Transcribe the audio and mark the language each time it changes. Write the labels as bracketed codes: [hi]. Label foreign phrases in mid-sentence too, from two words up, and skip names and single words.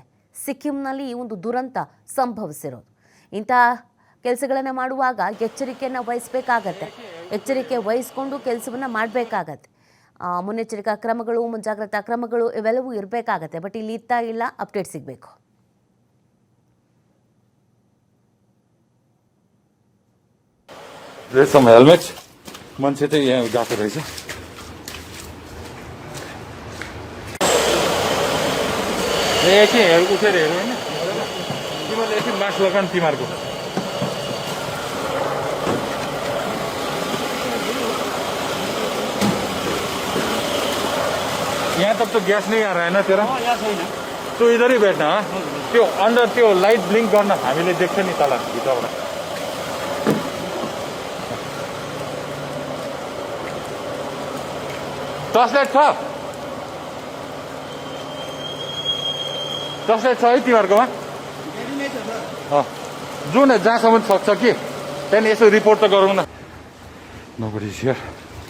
[kn] ಸಿಕ್ಕಿಂನಲ್ಲಿ ಈ ಒಂದು ದುರಂತ ಸಂಭವಿಸಿರೋದು. ಇಂಥ ಕೆಲಸಗಳನ್ನು ಮಾಡುವಾಗ ಎಚ್ಚರಿಕೆಯನ್ನು ವಹಿಸಬೇಕಾಗತ್ತೆ. ಎಚ್ಚರಿಕೆ ವಹಿಸ್ಕೊಂಡು ಕೆಲಸವನ್ನು ಮಾಡಬೇಕಾಗತ್ತೆ. ಮುನ್ನೆಚ್ಚರಿಕಾ ಕ್ರಮಗಳು, ಮುಂಜಾಗ್ರತಾ ಕ್ರಮಗಳು ಇವೆಲ್ಲವೂ ಇರಬೇಕಾಗತ್ತೆ. ಬಟ್ ಇಲ್ಲಿ ಇಲ್ಲ, ಅಪ್ಡೇಟ್ ಸಿಗಬೇಕು. [ne] हेलमेट मान्छे चाहिँ यहाँ गएको रहेछ. एकछिन उठेर हेर्नु होइन, तिमीहरूले एकछिन मास्क लगाउनु तिमीहरूको. [hi] यहाँ तक तो गैस नहीं आ रहा है ना तेरा? तू इधर ही बैठना. [ne] त्यो अंदर त्यो लाइट ब्लिंक गर्न हामीले देख्छ नि तल भित्रबाट. टर्चलाइट छ? टर्चलाइट छ है तिमीहरूकोमा? जाउँ न, जहाँसम्म सक्छ कि त्यहाँदेखि यसो रिपोर्ट त गरौँ न. [en] Nobody's here.